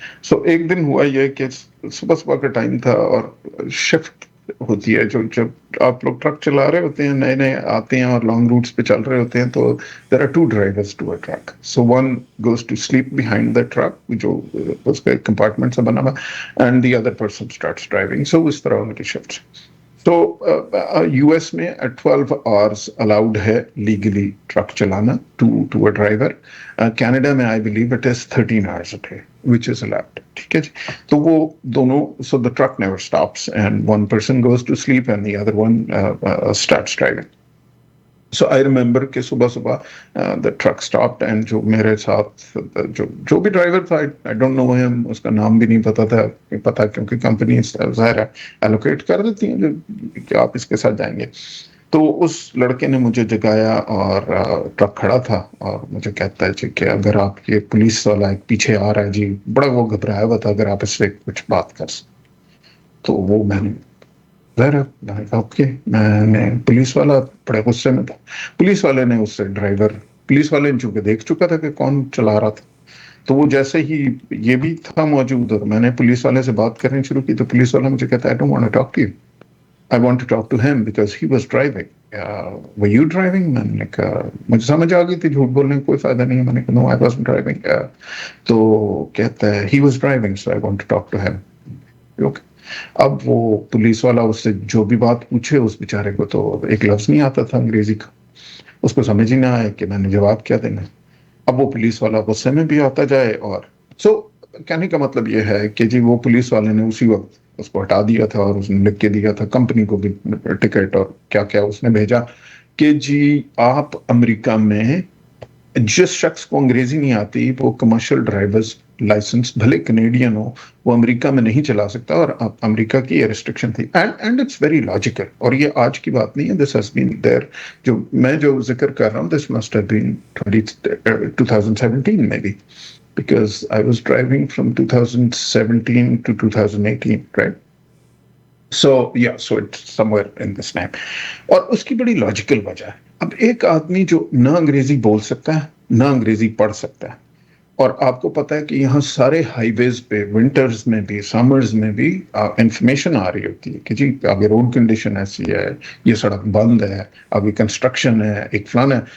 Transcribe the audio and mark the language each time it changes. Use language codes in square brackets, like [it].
[ur] سو ایک دن ہوا یہ کہ صبح کا ٹائم تھا اور شفٹ ہوتی ہے, جب آپ لوگ ٹرک چلا رہے ہوتے ہیں, نئے نئے آتے ہیں اور لانگ روٹس پہ چل رہے ہوتے ہیں, تو [en] There are 2 drivers to a truck. So one goes to sleep behind the truck, [ur] جو اس کا ایک کمپارٹمنٹ سے بنا ہوا, [en] and the other person starts driving. [ur] So اس طرح ان کی شفٹ. تو یو ایس میں 12 hours الاؤڈ ہے لیگلی ٹرک چلانا [en] To a driver. [ur] کینیڈا میں [en] I believe it is 13 hours a day which is allowed. [ur] ٹھیک ہے جی. تو وہ دونوں, [en] so the truck never stops and one person goes to sleep and the other one starts driving. [ur] So I remember کہ صبح [en] the truck stopped and [ur] جو میرے ساتھ جو بھی ڈرائیور تھا, [en] I don't know him, [ur] اس کا نام بھی نہیں پتا کیونکہ کمپنی ظاہر ہے ایلوکیٹ کر دیتی ہیں کہ آپ اس کے ساتھ جائیں گے. تو اس لڑکے نے مجھے جگایا اور ٹرک کھڑا تھا اور مجھے کہتا ہے جی کہ اگر آپ یہ پولیس والا ایک پیچھے آ رہا ہے جی, بڑا وہ گھبرایا ہوا تھا, اگر آپ اس سے کچھ بات کر سکیں. تو وہ میں نے میں نے پولیس والا بڑے غصے میں تھا. پولیس والے نے اس سے پولیس والے نے چونکہ دیکھ چکا تھا کہ کون چلا رہا تھا, تو وہ جیسے ہی یہ بھی تھا موجود اور میں نے پولیس والے سے بات کرنی شروع کی, تو پولیس والا مجھے کہتا ہے [en] I don't want to talk to you. I want to talk to him because he was driving. Were you driving? [ur] میں نے کہا, مجھے سمجھ آ گئی تھی جھوٹ بولنے کا کوئی فائدہ نہیں ہے. میں نے کہا [en] no, I wasn't driving. [ur] تو کہتا ہے [en] he was driving, so I want to talk to him. Okay. [ur] اب وہ پولیس والا اس سے جو بھی بات پوچھے, اس بیچارے کو تو ایک لفظ نہیں آتا تھا انگریزی کا, اس کو سمجھ ہی نہ آئے کہ میں نے جواب کیا دینا. اب وہ پولیس والا غصے میں بھی آتا جائے. اور کہنے کا مطلب یہ ہے کہ جی وہ پولیس والے نے اسی وقت اس کو ہٹا دیا تھا اور اس نے لکھ کے دیا تھا کمپنی کو بھی ٹکٹ اور کیا کیا اس نے بھیجا کہ جی آپ امریکہ میں جس شخص کو انگریزی نہیں آتی وہ کمرشل ڈرائیورز لائسنس بھلے کینیڈین ہو, وہ امریکہ میں نہیں چلا سکتا. اور امریکہ کی یہ ریسٹرکشن تھی, [en] And it's very logical. [ur] اور یہ آج کی بات نہیں ہے, [en] This has been there. [ur] جو ذکر کر رہا ہوں, [en] this must have been 2017 [ur] میں بھی, [en] because I was driving from 2017 to 2018, right? So it's somewhere in this time. [ur] اور اس کی بڑی لاجیکل وجہ ہے. اب ایک آدمی جو نہ انگریزی بول سکتا ہے نہ انگریزی پڑھ سکتا ہے, اور آپ کو پتا ہے کہ یہاں سارے ہائی ویز پہ ونٹرز میں بھی سمرز میں بھی انفارمیشن آ رہی ہوتی ہے کہ جی آگے روڈ کنڈیشن ایسی ہے, یہ سڑک بند ہے, آگے کنسٹرکشن ہے, ایک فلانا ہے.